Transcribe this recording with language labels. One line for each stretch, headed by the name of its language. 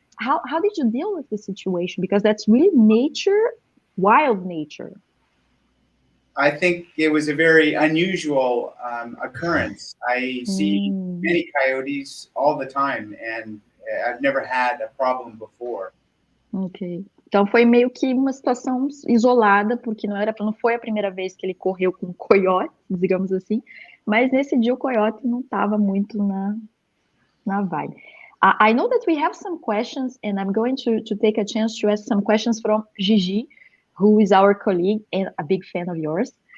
English: How did you deal with the situation? Because that's really nature, wild nature. I think it was a very unusual occurrence. I see many coyotes all the time, and I've never had a problem before. Ok.
Portuguese: Então foi meio que uma situação isolada, porque não foi a primeira vez que ele correu com coiote, digamos assim, mas nesse dia o coiote não estava muito na vibe.
English: I know that we have some questions, and I'm going to take a chance to ask some questions from Gigi, who is our colleague and a big fan of yours.